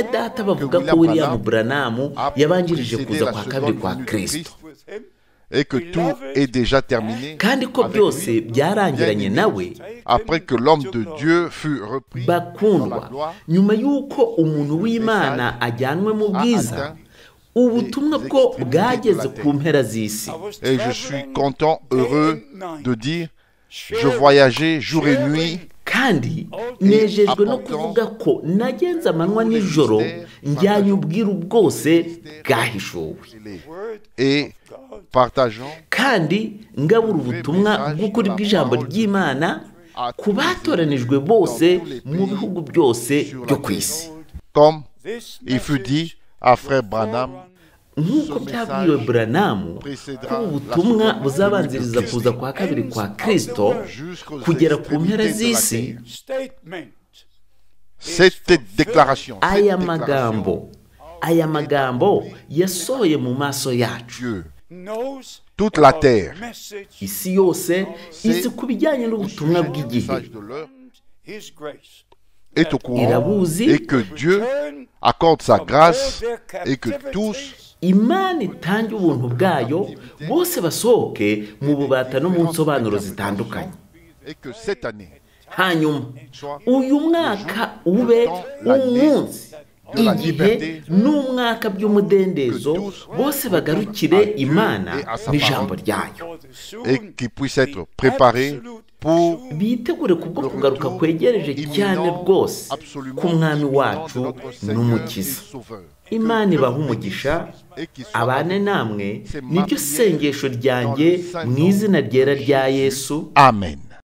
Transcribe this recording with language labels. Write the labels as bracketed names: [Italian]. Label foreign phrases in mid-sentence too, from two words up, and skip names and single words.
[French] prétendent [Kinyarwanda] data bavuga [French] que [Kinyarwanda] ko William William Branham [French] a [Kinyarwanda] yabanjirije [French] précédé [Kinyarwanda] kuza [French] la [Kinyarwanda] kwa [French] seconde [Kinyarwanda] kabiri kwa [French] venue de [Kinyarwanda] Kristo. [French] Christ et que tout est déjà terminé [Kinyarwanda] kandi ko byose byarangiranye nawe. [French] après que l'homme de Dieu fut repris dans la [Kinyarwanda] Bakundwa, [French] gloire. [Kinyarwanda] nyuma y'uko umuntu w'Imana ajyanwe mu bwiza, ubutumwa bwo bwageze ku mpera z'isi. [French] Et je suis content, heureux de dire, je voyageais jour et nuit [Kinyarwanda] kandi nejejwe no kuvuga ko nagenze amanywa n'ijoro njyanye ubwiru bwose bwahishuwe, [French] et partageant [Kinyarwanda] kandi ngabura ubutumwa bw'ukuri bw'ijambo ry'Imana ku batoranijwe bose mu bihugu byose byo ku isi. [French] comme il fut dit à frère Branham, [Kinyarwanda] nk'uko byabwiwe Branamu ko ubutumwa buzabanziriza kuza kwa kabiri kwa Kristo kugera ku mpera z'isi. [French] cette déclaration, [Kinyarwanda] aya magambo yasohoye mu maso yacu. [French] Dieu, toute la terre, [Kinyarwanda] Isi yose izi ku bijyanye n'ubutumwa bw'igihe, [French] message de l'heure, est au courant [Kinyarwanda] irabuzi, [French] et que Dieu accorde sa grâce et que tous [Kinyarwanda] Imana itange ubuntu bwayo bose basohoke mu bubata no mu nsobanuro zitandukanye. [French] et que cette année [Kinyarwanda] Hanyuma uyu mwaka ube umunsi, igihe n'umwaka by'umudendezo, bose bagarukire Imana n'ijambo ryayo, [French] et qui puisse être préparé pour [Kinyarwanda] bitegure kubwo kugaruka kwegereje cyane rwose k'umwami wacu n'umukiza. Imana ibaha umugisha, abane namwe, niryo sengesho ryanjye mu izina ryera rya Yesu. Amen.